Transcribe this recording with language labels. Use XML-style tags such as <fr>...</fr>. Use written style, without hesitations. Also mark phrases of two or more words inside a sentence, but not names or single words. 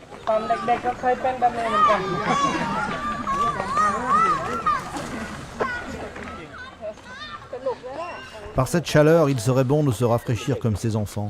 <th>ตอนเด็กๆก็เคยเป็นแบบนี้เหมือนกัน</th> <fr>Par cette chaleur, il serait bon de se rafraîchir comme ces enfants.</fr>